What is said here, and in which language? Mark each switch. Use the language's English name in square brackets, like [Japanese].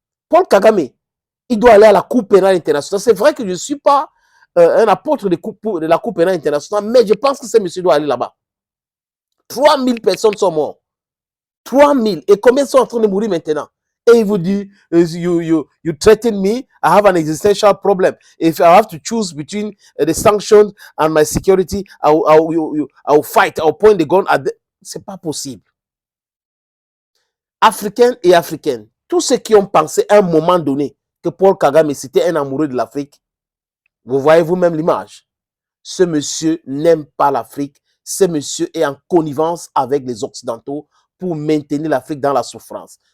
[French] Paul Kagame, il doit aller à la Cour pénale internationale. C'est vrai que je ne suis pas un apôtre de la Cour pénale internationale, mais je pense que ce monsieur doit aller là-bas. 3000 personnes sont mortes. 3000. Et combien sont en train de mourir maintenant? Et il vous dit, [English] you threaten me, I have an existential problem. If I have to choose between the sanctions and my security, I will fight, I will point the gun at the... [French] C'est pas possible. Africains et Africaines, tous ceux qui ont pensé à un moment donné que Paul Kagame c'était un amoureux de l'Afrique, vous voyez vous-même l'image. Ce monsieur n'aime pas l'Afrique. Ce monsieur est en connivence avec les Occidentaux pour maintenir l'Afrique dans la souffrance.